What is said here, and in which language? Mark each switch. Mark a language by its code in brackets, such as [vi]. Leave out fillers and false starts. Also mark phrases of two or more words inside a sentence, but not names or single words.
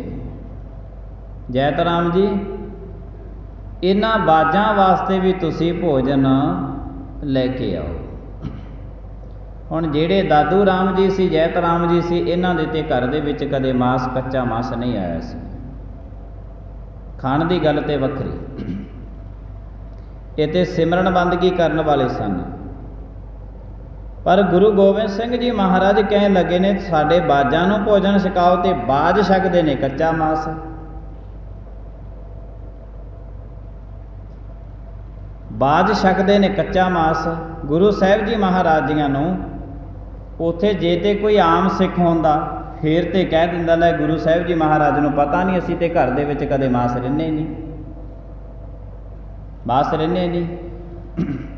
[pa] ਜੈਤ ਰਾਮ ਜੀ ਇਨ੍ਹਾਂ ਬਾਜ਼ਾਂ ਵਾਸਤੇ ਭੀ ਤੁਸੀਂ ਭੋਜਨ ਲੈਕੇ ਆਓ। ਹੁਣ ਜਿਹੜੇ ਦਾਦੂ ਰਾਮ ਜੀ ਸੀ, ਜੈਤ ਰਾਮ ਜੀ ਸੀ, ਇਨ੍ਹਾਂ ਦੇ ਤੇ ਘਰ ਦੇ ਵਿਚ ਕਦੇ ਮਾਂਸ, ਕੱਚਾ ਮਾਂਸ ਨਹੀਂ ਆਇਆ ਸੀ। ਖਾਣ ਕੀ ਗੱਲ ਤੋ ਵੱਖਰੀ, ਇਹ ਤੇ ਸਿਮਰਨ ਬੰਦਗੀ ਕਰਨ ਵਾਲੇ ਸਨ। ਪਰ ਗੁਰੂ ਗੋਬਿੰਦ ਸਿੰਘ ਜੀ ਮਹਾਰਾਜ ਕਹਿਣ ਲੱਗੇ ਨੇ ਸਾਡੇ ਬਾਜ਼ਾਂ ਨੂੰ ਭੋਜਨ ਛਕਾਓ ਤੇ ਬਾਜ਼ ਛਕਦੇ ਨੇ ਕੱਚਾ ਮਾਸ। ਬਾਜ਼ ਛਕਦੇ ਨੇ ਕੱਚਾ ਮਾਸ। ਗੁਰੂ ਸਾਹਿਬ ਜੀ ਮਹਾਰਾਜ ਜੀਆਂ ਨੂੰ ਉੱਥੇ ਜੇ ਤੇ ਕੋਈ ਆਮ ਸਿੱਖ ਹੁੰਦਾ ਫਿਰ ਤੇ ਕਹਿ ਦਿੰਦਾ ਲੈ ਗੁਰੂ ਸਾਹਿਬ ਜੀ ਮਹਾਰਾਜ ਨੂੰ ਪਤਾ ਨਹੀਂ ਅਸੀਂ ਤੇ ਘਰ ਦੇ ਵਿਚ ਕਦੇ ਮਾਸ ਰਹਿੰਦੇ ਨਹੀਂ, ਮਾਸ ਰਹਿੰਦੇ ਨਹੀਂ।